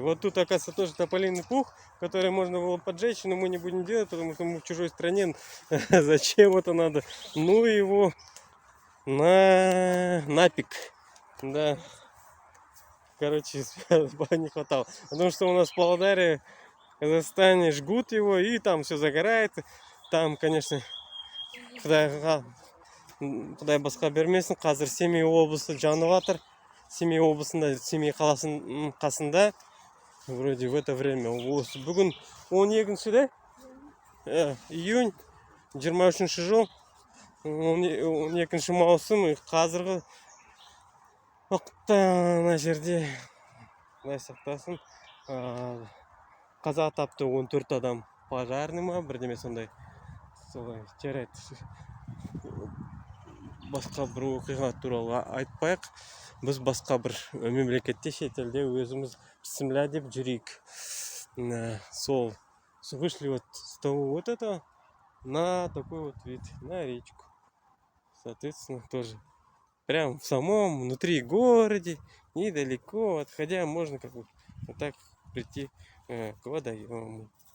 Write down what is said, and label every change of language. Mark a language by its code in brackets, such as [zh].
[ru] Вот тут, оказывается, тоже тополиный пух, который можно было поджечь, но мы не будем делать, потому что мы в чужой стране. Зачем это надо? Ну его на пик. Да, короче, не хватало. Потому что у нас в Павлодаре, в Казахстане жгут его, и там все загорает. Там, конечно, [kk] Құдай басқа бермесін, қазір Семей облысы жанып жатыр. Семей облысында, Семей қаласының қасында, [ru] вроде в это время, [kk] бүгін 12-ші да? Июнь, 23-ші жыл, 12-ші маусым, қазіргі уақытта ана жерде, құдай сақтасын, қаза тапты 14 адам. Пожарный ма, бірдеме сондай. Солай, жарайды. Басқа бір оқиға туралы айтпайық. Біз басқа бір мемлекетте, шетелде өзіміз бісміллә деп жүрейік. [ru] Сол вышли вот с того вот этого на такой вот вид, на речку. Соответственно, тоже прям в самом внутри городе, недалеко отходя, можно как бы вот так прийти к водоему.